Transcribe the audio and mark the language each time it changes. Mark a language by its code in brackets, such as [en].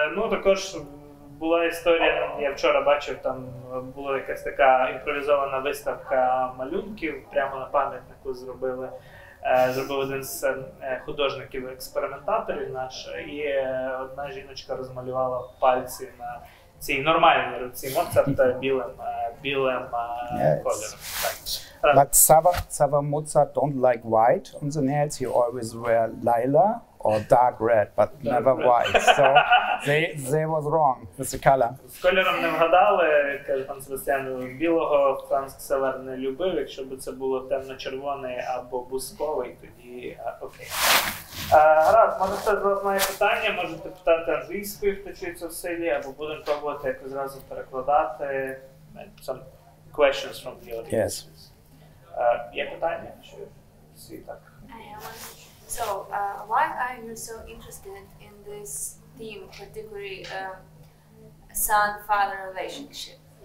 [uk] Також була історія, я вчора бачив, там була якась така імпровізована виставка малюнків, прямо на пам'ятнику зробив один з художників-експериментаторів наш, і одна жіночка розмалювала пальці на цій нормальній руці Моцарта білим кольором. [en] But Kсавера Moçarta don't like white on the nails. He always wear lila or dark red, but never white. So they was wrong with the color. [uk] З кольором не вгадали, каже пан Себастіан, білого Франца-Ксавера не любив. Якщо б це було темно-червоний або бусковий, тоді окей. Гаразд, може хтось з вас має питання, можете питати англійською, хто вчиться в селі, або будемо пробувати якось зразу перекладати. [en] Some questions from the audience. Yes. [uk] Є питання? Чи всі так? [en] So, why are you so interested in this theme, particularly son-father relationship?